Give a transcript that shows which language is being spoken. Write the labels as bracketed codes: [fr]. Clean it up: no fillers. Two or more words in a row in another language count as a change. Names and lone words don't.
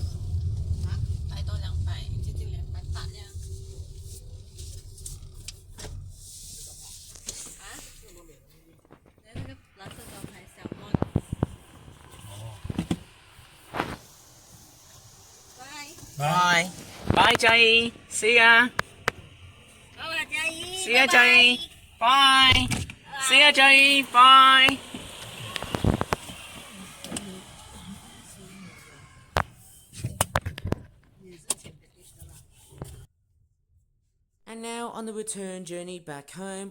[zh] 百多200，接近280这样。啊？那个蓝色招牌小梦。拜。 [en] Bye, Jay. See ya. [zh] 好啦，嘉怡。 [en] See ya, Jay. Bye. See ya, Jay. Bye. And now on the return journey back home.